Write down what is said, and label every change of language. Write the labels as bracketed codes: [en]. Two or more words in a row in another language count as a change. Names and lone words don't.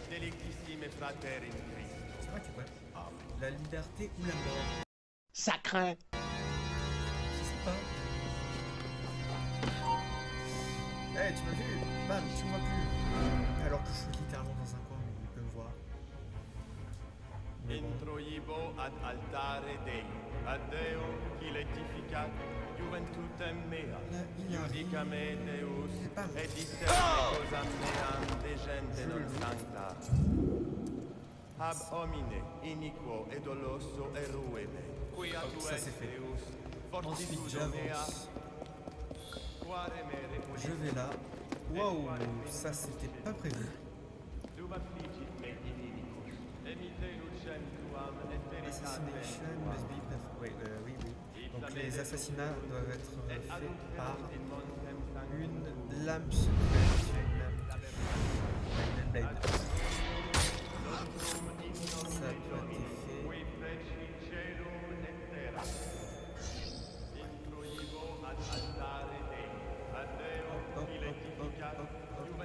[fr] C'est vrai que ouais. La liberté ou la mort. Ça craint! Je sais pas. Eh, tu m'as vu? Bam, tu me vois plus. Alors que je suis littéralement dans un coin où il peut me voir. Mais bon. [la] Introibo ad altare Dei, ad Deum qui laetificat, juventutem mea, [fr] Là, il arrive. [la] judica me Deus, [fr] Bam. [la] et discerne cosam meam de gente non sancta. Ab homine, iniquo et doloso erueme, quia tu [fr] Ça, [la] es [fr] c'est fait. [la] Deus, [fr] Ensuite, [la] fortitudo mea, [fr] j'avance. [la] quare me [fr] Je [la] repulit, [fr] vais là. Waouh, ça c'était pas prévu. [la] dum affligit me inimicus, emite lucem tuam et [en] Assassination [la] veritate [en] must be performed. [fr] Oui, oui. Donc les assassinats doivent être faits par une lame secrète, une lame blade. Ça a pas été fait. Hop, hop, hop, hop, hop.